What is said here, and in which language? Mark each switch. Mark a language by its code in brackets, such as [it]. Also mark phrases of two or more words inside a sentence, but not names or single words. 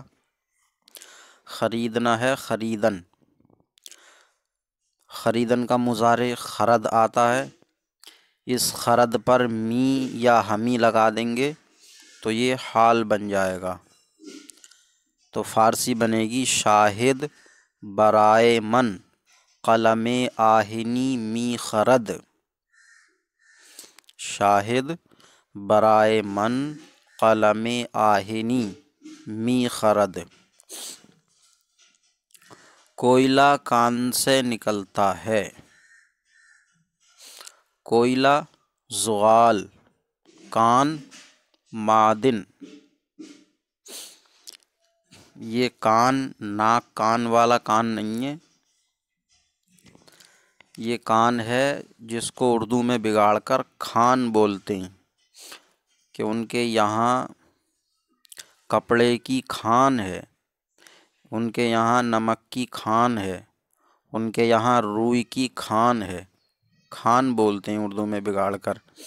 [ur] خریدنا ہے خریدن، خریدن کا مضارع خرد آتا ہے، اس خرد پر می یا ہمی لگا دیں گے تو یہ حال بن جائے گا۔ تو فارسی بنے گی [fa] شاہد برائے من قلم آہنی می خرد۔ شاہد برائے من قلم آہنی می خرد۔ [ur] کوئلہ کان سے نکلتا ہے۔ کوئلہ زغال، کان معدن۔ یہ کان ناک کان والا کان نہیں ہے، یہ کان ہے جس کو اردو میں بگاڑ کر کھان بولتے ہیں کہ ان کے یہاں کپڑے کی کھان ہے، ان کے یہاں نمک کی کھان ہے، ان کے یہاں روئی کی کھان ہے، کھان بولتے ہیں اردو میں بگاڑ کر۔